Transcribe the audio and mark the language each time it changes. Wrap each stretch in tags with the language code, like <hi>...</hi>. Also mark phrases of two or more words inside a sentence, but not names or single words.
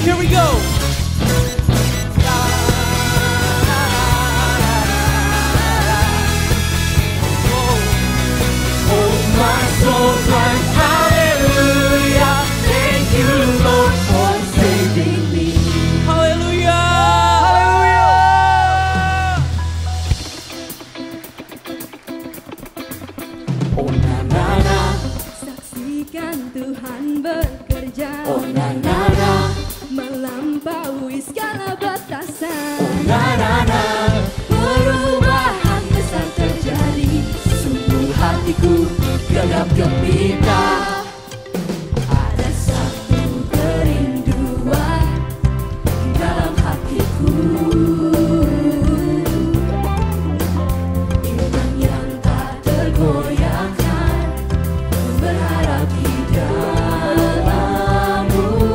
<en>Here we go. Oh, my soul cries hallelujah. Thank you, Lord, for saving me.</en> <id>Haleluya. Oh, na na na. Saksikan Tuhan bekerja Oh, na na na. melampaui segala batasan. Oh, na na na. Perubahan besar terjadi, Sungguh hatiku genap gembira. ada satu kerinduan di dalam hatiku. Iman yang tak tergoyahkan, berharap di dalam-Mu.</id>